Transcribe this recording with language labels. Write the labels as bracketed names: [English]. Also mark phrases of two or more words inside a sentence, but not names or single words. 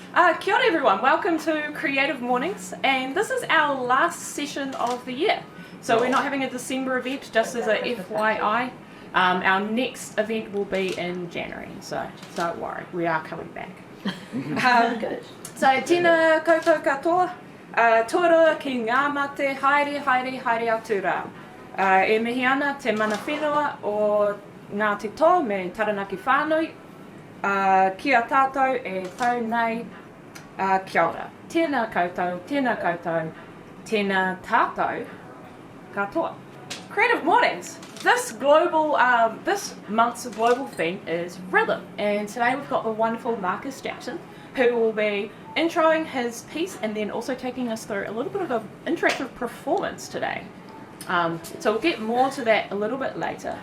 [English] Kia ora everyone, welcome to Creative Mornings, and this is our last session of the year. So we're not having a December event, just as a FYI. Our next event will be in January, so don't worry, we are coming back. Good. [Māori] So tēnā koutou katoa, tuarua ki ngā mate, haere, haere, haere atu rā. E mihi ana te mana whenua o ngā te tō me taranaki whānui, kia tātou e tau nei, kia ora. Tēnā koutou, tēnā tātou katoa. [English] Creative Mornings. This month's global theme is rhythm, and today we've got the wonderful Marcus Jackson, who will be introing his piece and then also taking us through a little bit of an interactive performance today. So we'll get more to that a little bit later.